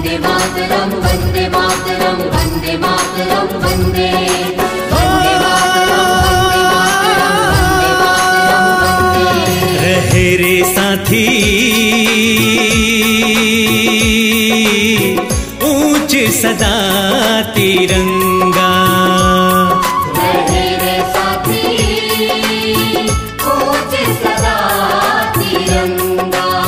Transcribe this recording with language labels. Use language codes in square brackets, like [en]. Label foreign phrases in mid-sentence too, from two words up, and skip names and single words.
[sa] मातरम वंदे मातरम वंदे मातरम वंदे वंदे मातरम [bho] रहे रे साथी ऊंच सदा तिरंगा, रहे रे साथी ऊंच सदा तिरंगा।